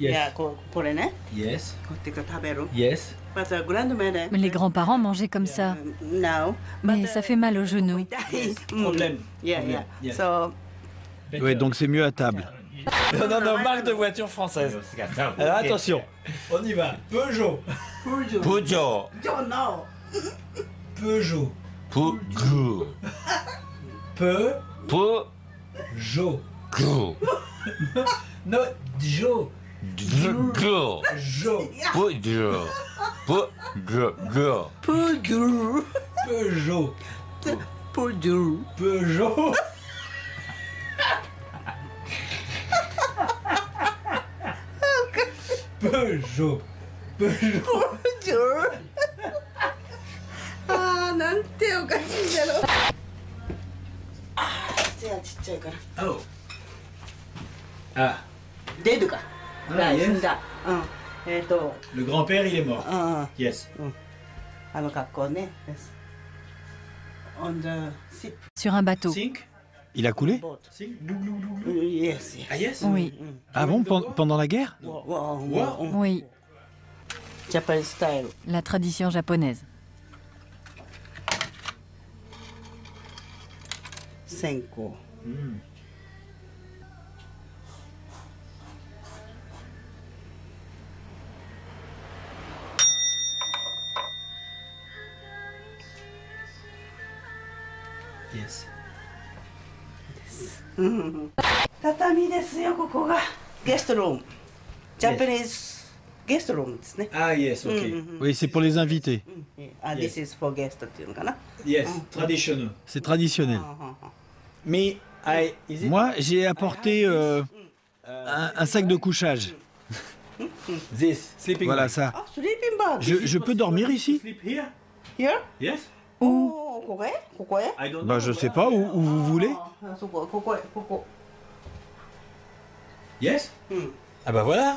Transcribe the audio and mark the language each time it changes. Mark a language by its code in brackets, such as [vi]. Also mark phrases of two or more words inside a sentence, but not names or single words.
[fr] Les grands-parents mangeaient comme ça. Mais ça fait mal aux genoux. Oui, donc c'est mieux à table. Non, marque de voiture française. Alors attention, on y va. Peugeot. Peugeot. Peugeot. Peugeot. Peugeot. Non, Jo. Jo. Jo. Peugeot. Peugeot. Peugeot. Peugeot. Peugeot. Peugeot. Peugeot. Peugeot. [ja] ああ、なんておかしいだろう。ああ、ちっちゃいから。 Oh. Ah. デドか。死んだ。うん。 [fr] Le grand-père, il est mort. [en] Yes. [ja] あの格好ね。 [en] On the ship. [fr] Sur un bateau. Il a coulé? [en] Yes. Ah yes? [fr] Oui. Ah bon, pendant la guerre? Oui. [en] Japanese style. [fr] La tradition japonaise. [ja] 線香。 [en] Yes. [ja] 畳ですよ、ここが。ゲストルーム。ジャパニーズゲストルームですね。 [en] Ah yes, ok. [fr] Oui, c'est pour les invités. [en] This is for guest [ja] っていうのかな。 [en] Yes, [fr] traditionnel. C'est traditionnel. Mais moi, j'ai apporté un sac de couchage. [en] This, sleeping [fr] Voilà [en] bag. [fr] ça. [en] Ah, sleeping bag. [fr] Je peux dormir ici? [en] Sleep here? Here? Yes. [ja] Oh, ここへ？ここへ？ [en] I don't know. [fr] Bah, je sais pas, où vous voulez. [ja] あ、そこ、ここへ、ここ。 [en] Yes? [fr] Ah bah voilà.